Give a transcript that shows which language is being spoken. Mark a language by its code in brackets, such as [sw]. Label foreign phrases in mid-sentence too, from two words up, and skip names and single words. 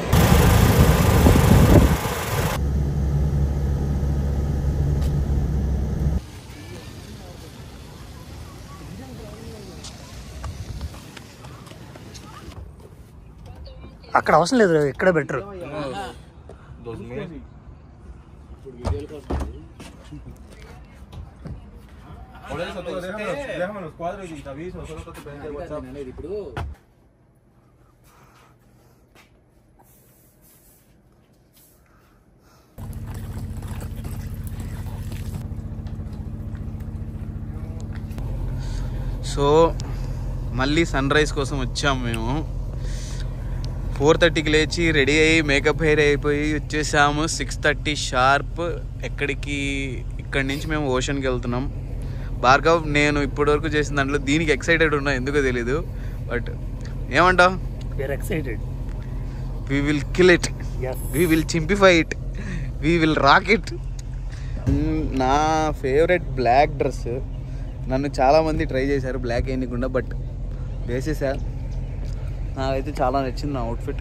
[te] అక్కడ అవసరం లేదు, ఇక్కడ బెటర్. [es] Déjame los cuadros y te aviso, solo te prende el WhatsApp. [te] సో మళ్ళీ [en] sun rise [te] కోసం వచ్చాము మేము. 4:30కి లేచి రెడీ అయ్యి [en] makeup hair [te] అయిపోయి వచ్చేసాము. 6:30 షార్ప్. ఎక్కడికి? ఇక్కడి నుంచి మేము ఓషన్కి వెళ్తున్నాం. భార్గవ్ నేను ఇప్పటివరకు చేసిన దాంట్లో దీనికి ఎక్సైటెడ్ ఉన్నా, ఎందుకో తెలీదు. బట్ ఏమంటావు? ఎక్సైటెడ్. [en] We will kill it, we will chimpify it, we will rock it. [te] నా [en] favorite black dress. [te] నన్ను చాలామంది ట్రై చేశారు బ్లాక్ వేయకుండా, బట్ వేసేసా. నాకైతే చాలా నచ్చింది నా అవుట్ఫిట్.